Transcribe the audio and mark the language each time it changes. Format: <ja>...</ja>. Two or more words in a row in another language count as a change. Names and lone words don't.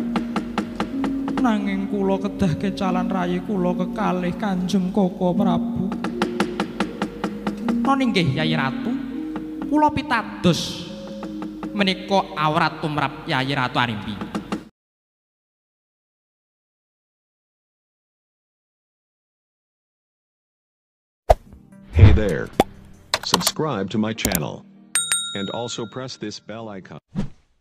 <jv>Nanging kula kedah kecalan rayi kula kekalih Kanjeng Koko Prabu. Nona inggih Yayi Ratu, kula pitados menika awrat tumrap Yayi Ratu Arimbi.</jv> <en>Hey there. Subscribe to my channel. And also press this bell icon.</en>